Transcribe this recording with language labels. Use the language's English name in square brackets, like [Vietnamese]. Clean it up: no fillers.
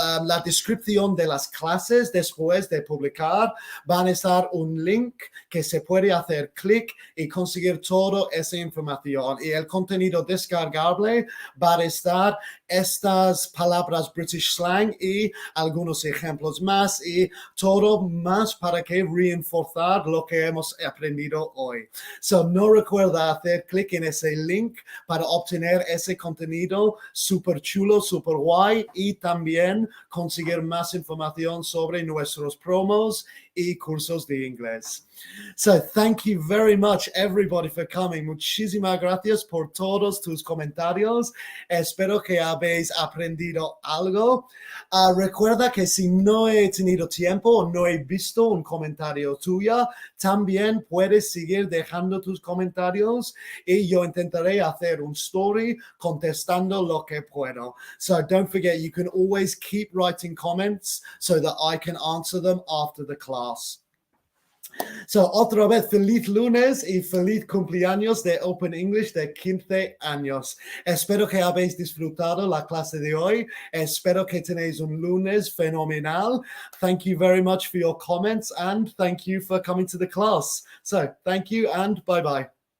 [Spanish] la descripción de las clases después de publicar van a estar un link que se puede hacer clic y conseguir toda esa información y el contenido descargable va a estar estas palabras [English] British slang [Spanish] y algunos ejemplos más y todo más para que reforzar lo que hemos aprendido hoy. [English] So, [Spanish] no recuerda hacer clic en ese link para obtener ese contenido súper chulo, súper guay y también conseguir más información sobre nuestros promos y cursos de inglés. [English] So, thank you very much, everybody, for coming. [Spanish] Muchísimas gracias por todos tus comentarios. Espero que habéis aprendido algo. Recuerda que si no he tenido tiempo o no he visto un comentario tuyo, también puedes seguir dejando tus comentarios y yo intentaré hacer un [English] story [Spanish] contestando lo que puedo. [English] So, don't forget, you can always keep writing comments so that I can answer them after the class. So, [Spanish] otra vez, feliz lunes y feliz cumpleaños de Open English de 15 años. Espero que habéis disfrutado la clase de hoy. Espero que tenéis un lunes fenomenal. [English] Thank you very much for your comments and thank you for coming to the class. So, thank you and bye-bye.